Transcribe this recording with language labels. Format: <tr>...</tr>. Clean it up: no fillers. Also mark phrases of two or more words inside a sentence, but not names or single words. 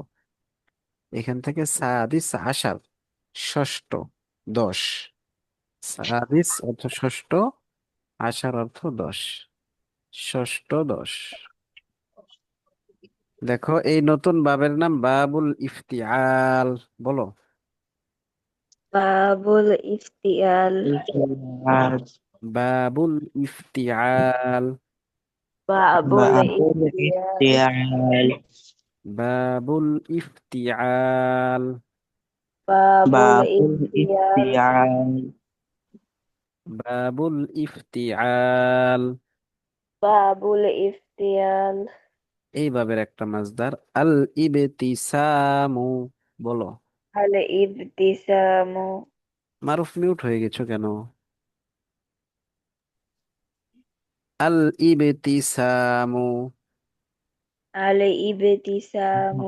<bn>এখান থেকে</bn> <ar>سادس عشر</ar> <bn>ষষ্ঠ দশ। সাদিস অর্থ ষষ্ঠ, আশার অর্থ দশ। ষষ্ঠ দশ। দেখো, এই নতুন বাবের নাম</bn> <ar>باب الافتعال.</ar> <bn>বলো।</bn> <ar>باب الافتعال. باب الافتعال.</ar> <bn>বাবুল বাবুল</bn> <ar>ইফতিয়াল। ইফতিয়াল। باب الافتعال. বাবুল বাবুল ইফতিয়াল। ইফতিয়াল। باب الافتعال. باب الافتعال.</ar> <bn>এই বাবের একটা মাসদার</bn> <ar>الابتسامُ.</ar> <bn>বলো।</bn> <ar>الابتسامُ.</ar> <bn>মারুফ, মিউট হয়ে গেছো কেন?</bn> <ar>الابتسامُ. الابتسامُ.</ar>